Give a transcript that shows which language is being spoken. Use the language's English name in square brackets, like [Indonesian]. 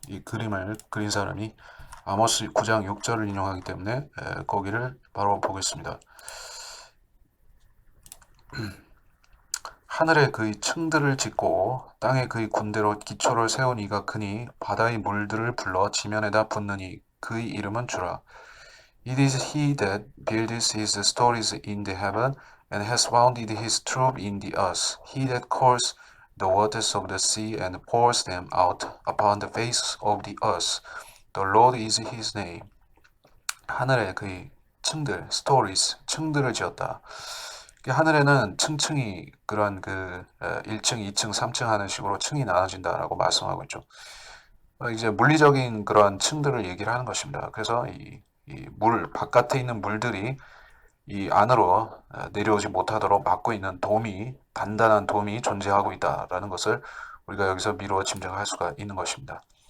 [Korean] 이 그림을 그린 사람이 아모스 9장 6절을 인용하기 때문에 거기를 바로 보겠습니다. 하늘에 그의 층들을 짓고 땅에 그의 군대로 기초를 세운 이가 크니 바다의 물들을 불러 지면에다 붓느니 그의 이름은 주라. [English] It is he that builds his stories in the heaven and has founded his troop in the earth. He that calls the waters of the sea and pours them out upon the face of the earth. The Lord is his name. [Korean] 하늘에 그의 층들, stories, 층들을 지었다. 하늘에는 층층이 그런 1층, 2층, 3층 하는 식으로 층이 나눠진다라고 말씀하고 있죠. 이제 물리적인 그런 층들을 얘기를 하는 것입니다. 그래서 이 물, 바깥에 있는 물들이 이 안으로 내려오지 못하도록 막고 있는 돔이, 단단한 돔이 존재하고 있다라는 것을 우리가 여기서 미루어 짐작할 수가 있는 것입니다.